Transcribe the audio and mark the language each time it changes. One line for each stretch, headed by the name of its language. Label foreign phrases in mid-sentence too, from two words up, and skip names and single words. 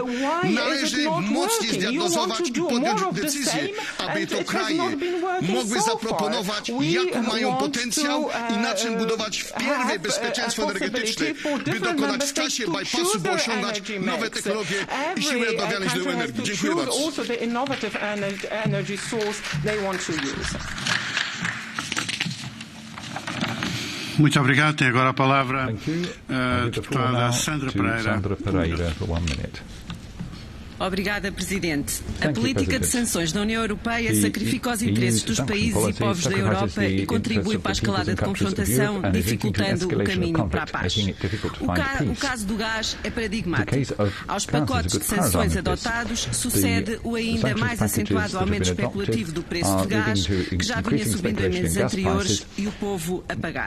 Polish: Należy mocniej zdiagnozować i podjąć decyzję, aby to kraje mogły zaproponować, jaką mają potencjał i na czym budować wpierw bezpieczeństwo energetyczne, by dokonać w czasie bypassu, by osiągać nowe technologie i siły odnawialne źródeł energii. Dziękuję bardzo.
Portuguese: Muito obrigado. Tem agora a palavra para Sandra Pereira
English: for 1 minute.
Portuguese: Obrigada, Presidente. A política de sanções da União Europeia sacrifica os interesses dos países e povos da Europa e contribui para a escalada de confrontação, dificultando o caminho para a paz. O caso do gás é paradigmático. Aos pacotes de sanções adotados sucede o ainda mais acentuado aumento especulativo do preço do gás, que já vinha subindo em meses anteriores, e o povo a pagar.